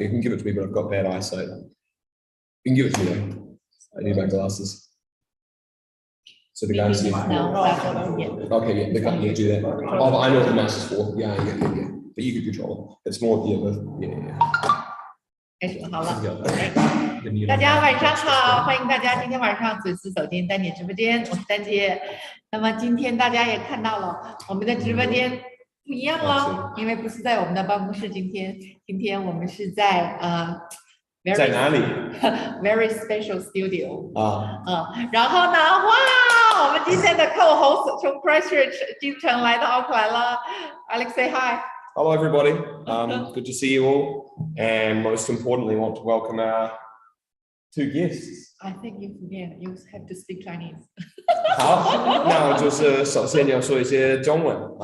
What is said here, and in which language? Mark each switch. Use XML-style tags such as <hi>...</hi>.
<en>You can give it to me, but I've got bad eyesight. You can give it to me though. I need my glasses. So the guys see. Okay, yeah, they can't do that. Oh, but I know what the mouse is for. Yeah. But you can control it. It's more, yeah.</en> <zh>开始好了，大家晚上好，欢迎大家今天晚上准时走进丹姐直播间，我是丹姐。那么今天大家也看到了，我们的直播间不一样了，因为不是在我们的办公室，今天我们是在在哪里？</zh> <en>Very special studio</en> <zh>然后呢，哇，我们今天的 co-host 从 Christchurch 京城来到奥克兰了 ，</zh> <en>Alex say hi。 Hello, everybody. Good to see you all. And most importantly, want to welcome our two guests. I think you forget. You have to speak Chinese.</en> <zh>好，那我就是首先要说一些中文。</zh>